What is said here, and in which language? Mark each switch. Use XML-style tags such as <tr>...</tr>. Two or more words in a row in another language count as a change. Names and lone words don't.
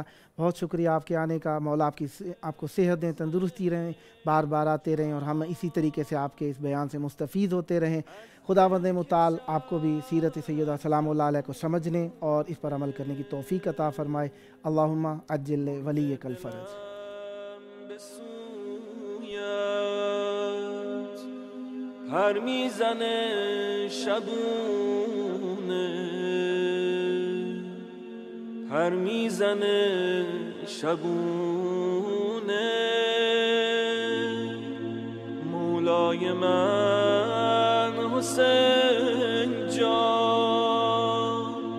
<ur>بہت شکریہ آپ کے آنے کا۔ مولا آپ کو صحت دیں، تندرستی رہیں، بار بار آتے رہیں اور ہم اسی طریقے سے آپ کے اس بیان سے مستفید ہوتے رہیں. خداوند متعال آپ کو بھی سیرت سیدہ</ur> <ar>سلام الله علیها</ar> <ur>کو سمجھنے اور اس پر عمل کرنے کی توفیق عطا فرمائے.</ur> <ar>اللهم عجل لوليك الفرج.</ar> <fa>پر میزنه شبونه، پر میزنه شبونه، مولای من حسین جان،</fa>